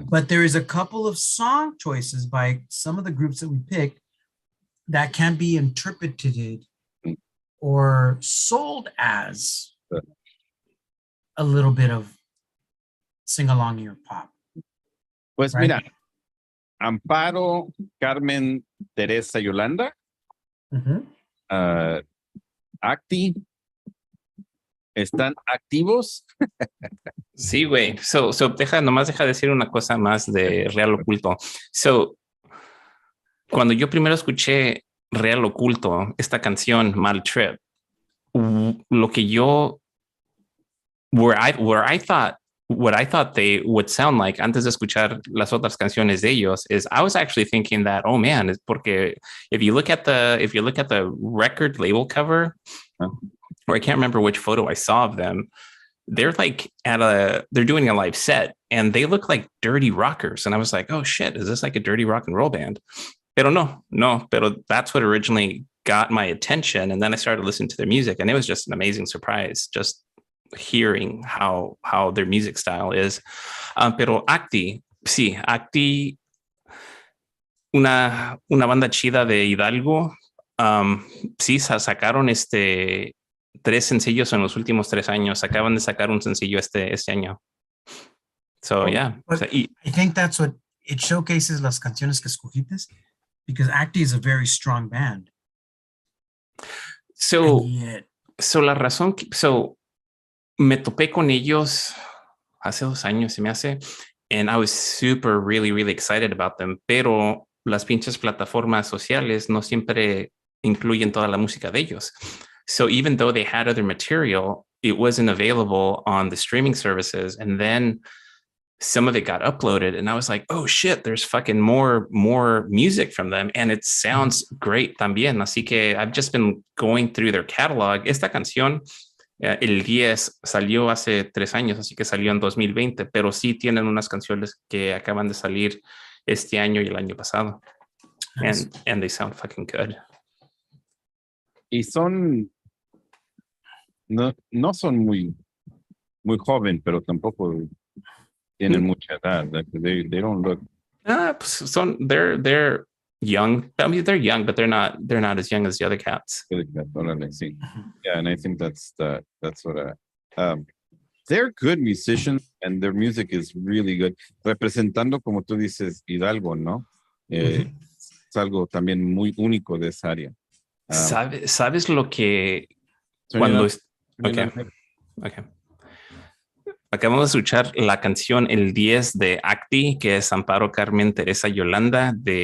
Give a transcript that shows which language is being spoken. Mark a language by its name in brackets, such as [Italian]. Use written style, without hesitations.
[English] But there is a couple of song choices by some of the groups that we picked that can be interpreted or sold as a little bit of sing-along ear pop. Pues right? [Spanish] Mira, Amparo, Carmen, Teresa, Yolanda, Acti, ¿están activos? Sí, güey. So nomás deja decir una cosa más de Real Oculto. [English] So, [Spanish] cuando yo primero escuché Real Oculto, esta canción, Mal Trip, lo que yo, [English] what I thought they would sound like [Spanish] antes de escuchar las otras canciones de ellos [English] is I was actually thinking that, oh man, it's porque if you look at the record label cover, or I can't remember which photo I saw of them, they're like they're doing a live set and they look like dirty rockers. And I was like, oh shit, is this like a dirty rock and roll band? [Spanish] Pero no, pero [English] that's what originally got my attention. And then I started listening to their music, and it was just an amazing surprise, just hearing how their music style is. [Spanish] Pero Acti, sí, Acti, una banda chida de Hidalgo. Sí, sacaron 3 sencillos en los últimos 3 años. Acaban de sacar un sencillo este año. [English] So, yeah. I think that's what it showcases, [Spanish] las canciones que escogiste, [English] because Acti is a very strong band. [Spanish] So la razón, me topé con ellos hace 2 años, se me hace, [English] and I was super, really, really excited about them, [Spanish] pero las pinches plataformas sociales no siempre incluyen toda la música de ellos. [English] So even though they had other material, it wasn't available on the streaming services, and then some of it got uploaded, and I was like, oh shit, there's fucking more music from them, and it sounds great también. [Spanish] Así que [English] I've just been going through their catalog. [Spanish] Esta canción, el 10 salió hace 3 años, así que salió en 2020, pero sí tienen unas canciones que acaban de salir este año y el año pasado. [English] Nice. And they sound fucking good. [Spanish] Y son, no son muy joven, pero tampoco tienen mucha edad. [English] Like they don't look. They're young. I mean, they're young, but they're not as young as the other cats. Yeah, and I think that's what they're good musicians, and their music is really good. [Spanish] Representando, como tú dices, Hidalgo, ¿no? Es algo también muy único de esa área. ¿Sabes lo que cuando okay. Acabamos de escuchar la canción El 10 de Acti, que es Amparo, Carmen, Teresa, Yolanda.